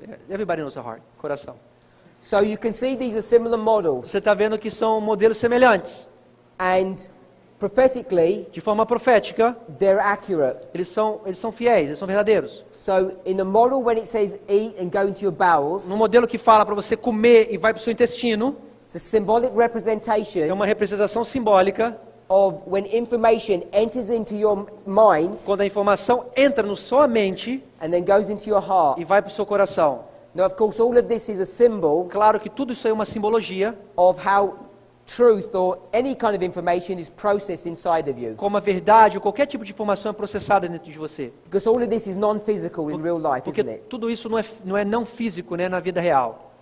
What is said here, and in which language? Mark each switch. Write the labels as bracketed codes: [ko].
[en] Everybody knows a heart. [pt] Coração. [en] So you can see these are similar models, [pt] Você está vendo que são modelos semelhantes. [en] and prophetically, [pt] De forma profética, [en] they're accurate. [pt] eles são fiéis, eles são verdadeiros. [en] So in the model, when it says eat and go into your bowels, [pt] No modelo que fala para você comer e vai para o seu intestino, [en] it's a symbolic [pt] é [en] representation [pt] uma representação simbólica. [en] of when information enters into your mind [pt] Quando a informação entra na sua mente [en] and then goes into your heart. [pt] e vai para o seu coração. [en] Now, of course, all of this is a symbol [pt] Claro que tudo isso é uma simbologia, [en] of how truth or any kind of information is processed inside of you. [pt] como a verdade ou qualquer tipo de informação é processada dentro de você. [en] Because all of this is non-physical in real life, [pt] Porque [en] isn't it? [pt] tudo isso não é não físico, né, na vida real.